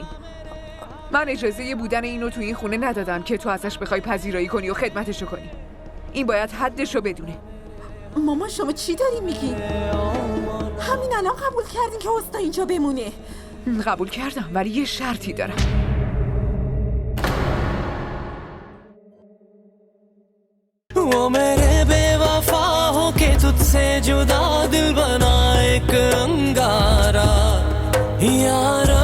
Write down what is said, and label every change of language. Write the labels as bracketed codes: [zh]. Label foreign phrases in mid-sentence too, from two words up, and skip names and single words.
[fa] من اجازه بودن اینو تو این خونه ندادم که تو ازش بخوای پذیرایی کنی و خدمتشو کنی. این باید حدشو بدونه. مامان شما چی داری میگی؟ همین الان قبول کردین که حسنا اینجا بمونه. قبول کردم ولی یه شرطی دارم. [hi] वो मेरे बेवफा हो के तुझसे जुदा दिल बना एक अंगारा यार